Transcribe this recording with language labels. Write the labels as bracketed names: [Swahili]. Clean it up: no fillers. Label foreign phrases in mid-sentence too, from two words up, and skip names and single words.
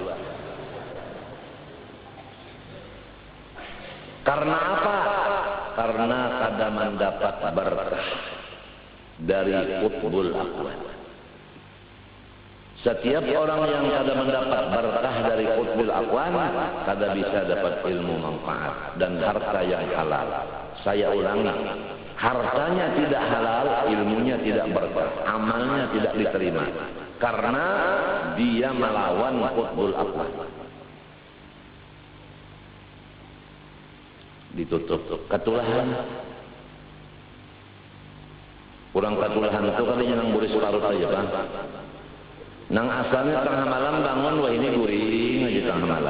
[Indonesian] Karena apa? [Banjar] Karena kada mendapat berkah dari [Arabic] قطب الأقوال. [Banjar] Setiap orang yang kada mendapat berkah dari [Arabic] قطب الأقوان, [Banjar] kada bisa dapat ilmu manfaat dan harta yang halal. [Indonesian] Saya ulangi, hartanya tidak halal, ilmunya tidak berkah, amalnya tidak diterima. Karena dia melawan [Arabic] قطب الأقوان. [Banjar] Ditutup ketulahan. Kurang ketulahan itu kalinya nang buri separuh saja, Bang. Nang asalnya tengah malam bangun, wah ini guring aja tengah malam.